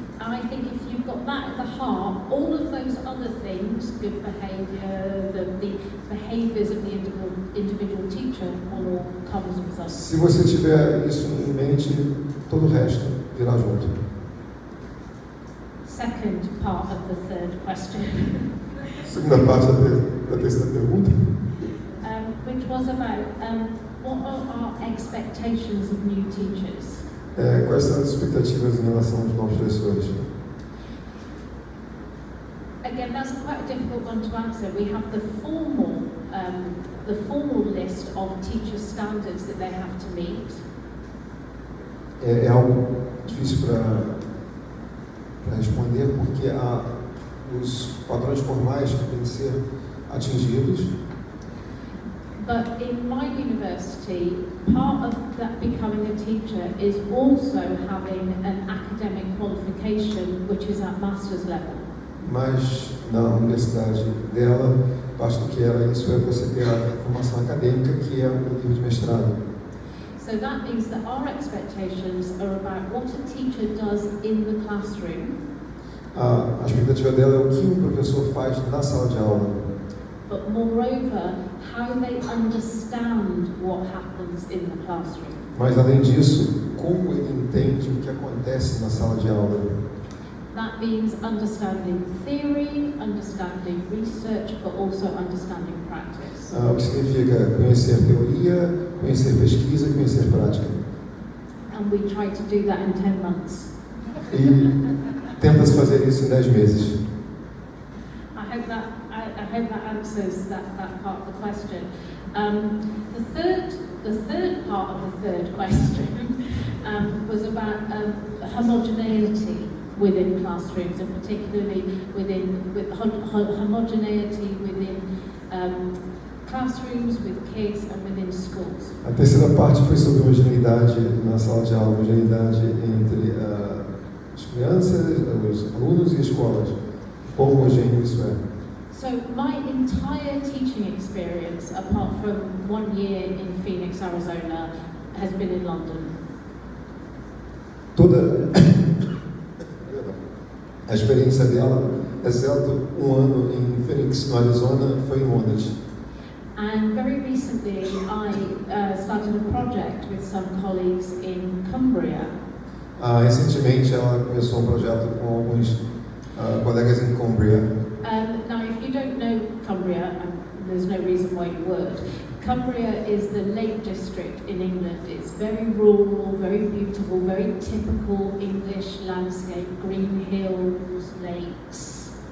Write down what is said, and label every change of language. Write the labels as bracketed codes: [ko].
[en] And I think if you've got that at the heart, all of those other things, good behaviour, the behaviours of the individual teacher, will all come as a result. [pt] Se você tiver isso em mente, todo o resto virá junto. [en] Second part of the third question, [pt] Segunda parte da terceira pergunta, [en] which was about what are our expectations of new teachers? [pt] quais são as expectativas em relação aos novos professores? [en] Again, that's quite a difficult one to answer. We have the formal list of teacher standards that they have to meet. [pt] É algo difícil para responder, porque há os padrões formais que têm que ser atingidos. [en] But in my university, part of that becoming a teacher is also having an academic qualification, which is at master's level. [pt] Mas na universidade dela, parte do que era isso é você ter a formação acadêmica, que é o nível de mestrado. [en] So that means that our expectations are about what a teacher does in the classroom. [pt] A expectativa dela é o que um professor faz na sala de aula. [en] But moreover, how they understand what happens in the classroom. [pt] Mas além disso, como ele entende o que acontece na sala de aula. [en] That means understanding theory, understanding research, but also understanding practice. [pt] O que significa conhecer teoria, conhecer pesquisa e conhecer prática. [en] And we try to do that in 10 months. [pt] E tenta-se fazer isso em 10 meses. [en] I hope that answers that part of the question. The third part of the third question was about homogeneity within classrooms, and particularly with homogeneity within classrooms, with kids, and within schools. [pt] A terceira parte foi sobre homogeneidade na sala de aula, homogeneidade entre as crianças, os alunos e escolas. Quão homogêneo isso é? [en] So my entire teaching experience, apart from 1 year in Phoenix, Arizona, has been in London. [pt] Toda a experiência dela, exceto 1 ano em Phoenix, no Arizona, foi em Londres. [en] And very recently, I started a project with some colleagues in Cumbria. [pt] Recentemente, ela começou um projeto com alguns colegas em Cumbria. [en] Now, if you don't know Cumbria, there's no reason why you would. Cumbria is the Lake District in England. It's very rural, very beautiful, very typical English landscape, green hills, lakes.